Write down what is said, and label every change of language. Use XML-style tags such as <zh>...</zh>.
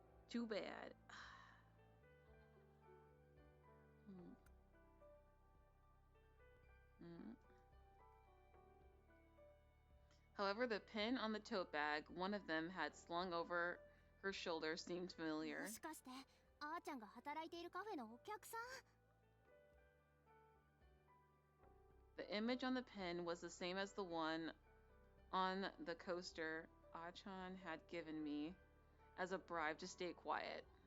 <en>Too bad. However, the pin on the tote bag one of them had slung over her shoulder seemed familiar.</en> <ja>もしかしてあーちゃんが働いているカフェのお客さん？</ja> <en>The image on the pin was the same as the one on the coaster Achan had given me as a bribe to stay quiet.</en>